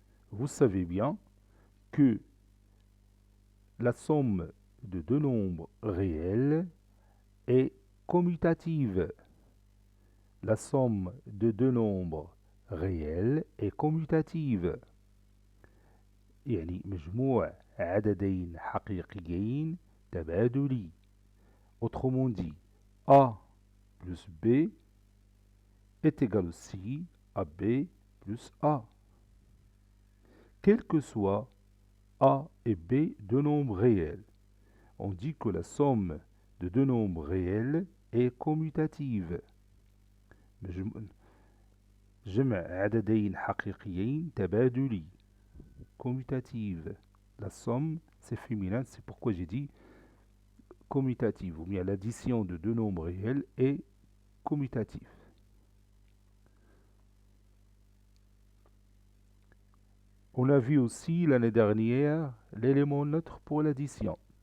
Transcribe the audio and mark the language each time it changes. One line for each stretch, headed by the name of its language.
French: Vous savez bien que la somme de deux nombres réels est commutative. La somme de deux nombres réels est commutative.
Arabic: يعني مجموع عددين حقيقيين تبادلي.
French: Autrement dit, A plus B est égal aussi à B plus A. Quel que soit A et B deux nombres réels, on dit que la somme de deux nombres réels est commutative.
Arabic: جمع عددين حقيقيين تبادلي.
French: Commutative. La somme, c'est féminin, c'est pourquoi j'ai dit commutative, ou bien l'addition de deux nombres réels est commutative. On a vu aussi l'année dernière l'élément neutre pour l'addition.